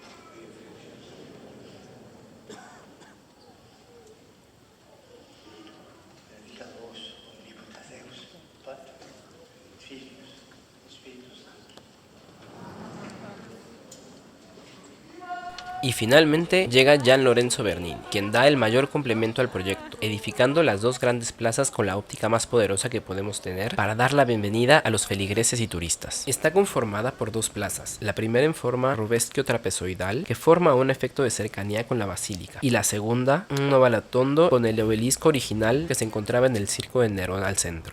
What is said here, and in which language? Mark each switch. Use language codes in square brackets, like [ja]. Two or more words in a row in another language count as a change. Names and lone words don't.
[la] Benedica vos, omnipotens Deus, Pater, Filius, Spiritus Sanctus. [es] Y finalmente llega Gian Lorenzo Bernini, quien da el mayor complemento al proyecto, edificando las dos grandes plazas con la óptica más poderosa que podemos tener para dar la bienvenida a los feligreses y turistas. Está conformada por dos plazas, la primera en forma rubesquio trapezoidal, que forma un efecto de cercanía con la basílica, y la segunda, un ovalatondo con el obelisco original que se encontraba en el Circo de Nerón al centro.